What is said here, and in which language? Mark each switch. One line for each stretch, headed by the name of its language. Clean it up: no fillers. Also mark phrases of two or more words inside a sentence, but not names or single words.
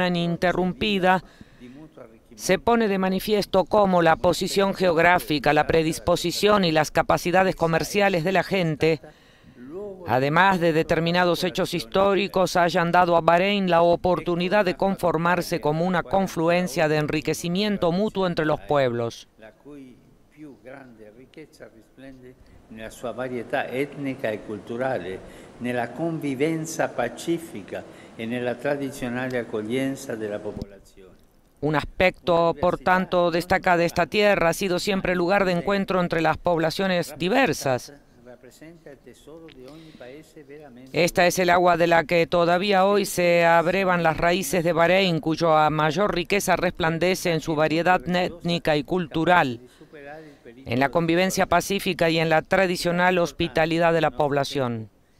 Spanish: ininterrumpida, se pone de manifiesto cómo la posición geográfica, la predisposición y las capacidades comerciales de la gente, además de determinados hechos históricos, hayan dado a Bahrein la oportunidad de conformarse como una confluencia de enriquecimiento mutuo entre los pueblos.
Italian: nella sua varietà etnica e culturale, nella convivenza pacifica e nella tradizionale accoglienza della popolazione.
Spanish: Un aspecto, por tanto, destaca de esta tierra ha sido siempre lugar de encuentro entre las poblaciones diversas. Esta es el agua de la que todavía hoy se abrevan las raíces de Bahrein, cuya mayor riqueza resplandece en su variedad étnica y cultural, en la convivencia pacífica y en la tradicional hospitalidad de la población.